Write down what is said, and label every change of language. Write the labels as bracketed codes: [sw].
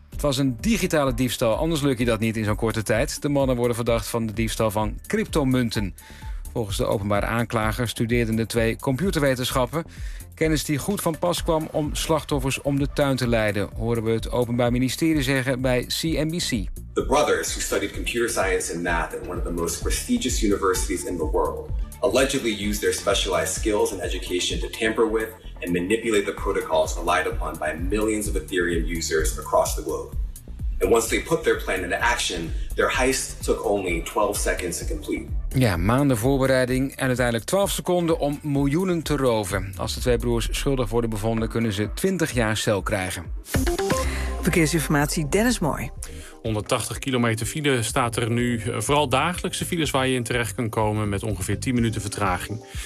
[nl] Het was een digitale diefstal, anders lukt je dat niet in zo'n korte tijd. De mannen worden verdacht van de diefstal van cryptomunten. Volgens de openbare aanklager studeerden de 2 computerwetenschappen. Kennis die goed van pas kwam om slachtoffers om de tuin te leiden, horen we het Openbaar Ministerie zeggen bij CNBC. [en] The brothers, who studied computer science and math at one of the most prestigious universities in the world, allegedly used their specialized skills and education to tamper with and manipulate the protocols relied upon by millions of Ethereum users across the globe. And once they put their plan into action, their heist took only 12 seconds to complete. [nl] Ja, maanden voorbereiding en uiteindelijk 12 seconden om miljoenen te roven. Als de 2 broers schuldig worden bevonden, kunnen ze 20 jaar cel krijgen. Verkeersinformatie, Dennis Mooi. 180 kilometer file staat er nu. Vooral dagelijkse files waar je in terecht kan komen met ongeveer 10 minuten vertraging.